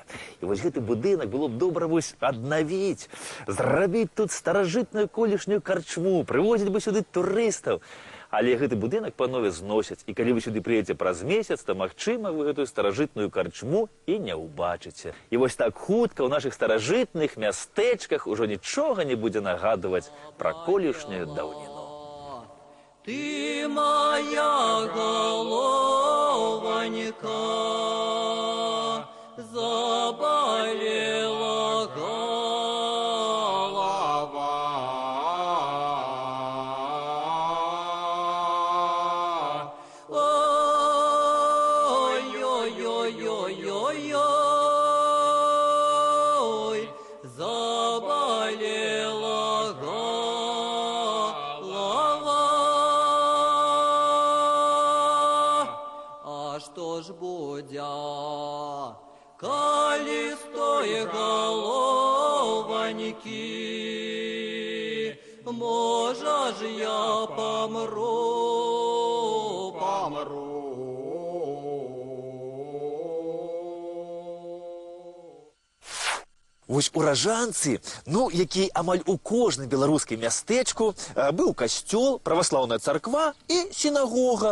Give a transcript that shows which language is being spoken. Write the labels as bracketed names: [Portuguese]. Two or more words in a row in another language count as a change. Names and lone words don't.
[Belarusian] І вось гэты будынак было б добра вось аднавіць, зрабіць тут старажытную колішнюю карчму, прывозіць бы сюды турыстаў. Але гэты будынак панове зносяць, і калі вы сюды прыедзеце праз месяц, то, магчыма, вы гэтую старажытную карчму і не ўбачыце. І вось так хутка ў нашых старажытных мястэчках ужо нічога не будзе нагадваць пра колішнюю даўніну. [Russian] Ты моя голованька, заболела голова. Ой-ой-ой-ой-ой-ой, заболела голова. А что ж будя, коли с той голованьки, можа ж я помру, помру. [Belarusian] Вось у Ражанцы, ну, які амаль у кожным беларускім мястэчку, быў касцёл, праваслаўная царква і сінагога.